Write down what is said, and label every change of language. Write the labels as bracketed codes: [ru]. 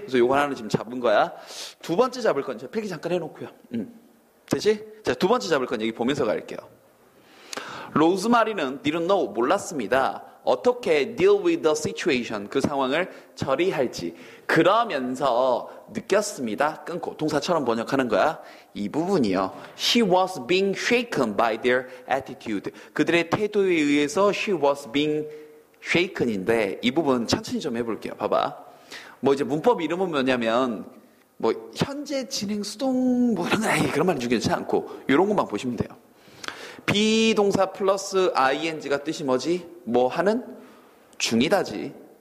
[ko] 그래서 요거 하나는 지금 잡은 거야. 두 번째 잡을 건 제가 필기 잠깐 해놓고요. 됐지? 자, 두 번째 잡을 건 여기 보면서 갈게요. 로즈마리는 [en] didn't know [ko] 몰랐습니다. 어떻게 [en] deal with the situation [ko] 그 상황을 처리할지 그러면서 느꼈습니다. 끊고 동사처럼 번역하는 거야. 이 부분이요. [en] She was being shaken by their attitude. [ko] 그들의 태도에 의해서 [en] she was being shaken [ko] 인데 이 부분 천천히 좀 해볼게요. 봐봐. 뭐 이제 문법 이름은 뭐냐면 뭐 현재 진행 수동 뭐 이런 거 그런 말 중요하지 않고 이런 것만 보시면 돼요. 비동사 플러스 ing가 뜻이 뭐지? 뭐 하는? 중이다지.